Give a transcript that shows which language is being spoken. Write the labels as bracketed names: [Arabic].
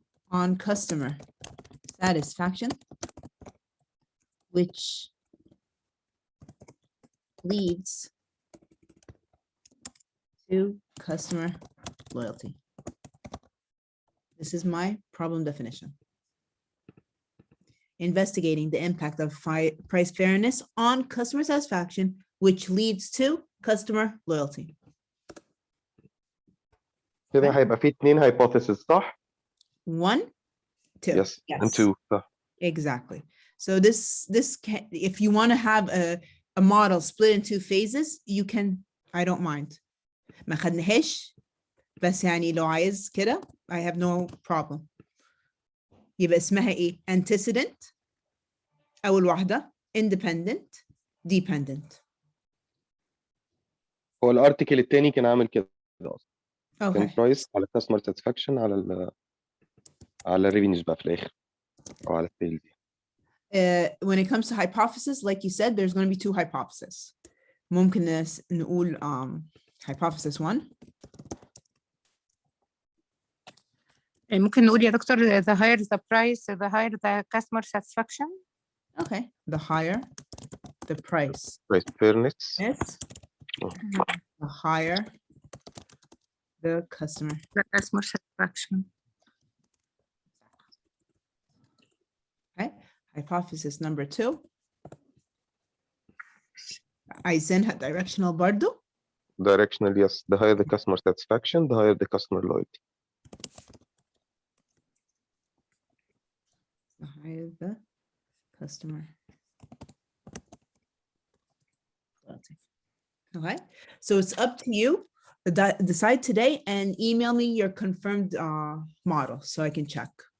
[English] on customer satisfaction, which leads to customer loyalty. This is my problem definition. Investigating the impact of price fairness on customer satisfaction, which leads to customer loyalty. [Arabic] كده هيبقى فيه 2 hypotheses صح؟ [English] 1 2 Yes and 2 صح. exactly. So this can, if you want to have a model split in 2 phases, you can. I don't mind. [Arabic] ما خدناهاش بس يعني لو عايز كده [English] I have no problem. [Arabic] يبقى اسمها ايه؟ Antecedent أول واحدة independent dependent. هو الارتكل التاني كان عامل كده اصلا. كان [English] Okay. [Arabic] برايس على كاستمر ساتسفاكشن على الريفينيوز بقى في الاخر او على السيلز. [English] When it comes to hypothesis, like you said, there's going to be 2 hypotheses. [Arabic] ممكن نقول hypothesis 1. ممكن نقول يا دكتور [English] the higher the price the higher the customer satisfaction. Okay. The higher the price Price fairness. is, the higher the customer. The customer satisfaction. Okay. Hypothesis number 2. [Arabic] عايزينها directional برضو. [English] Directional, yes. The higher the customer satisfaction, the higher the customer loyalty. The higher the customer loyalty. Okay. So it's up to you. Decide today and email me your confirmed model so I can check.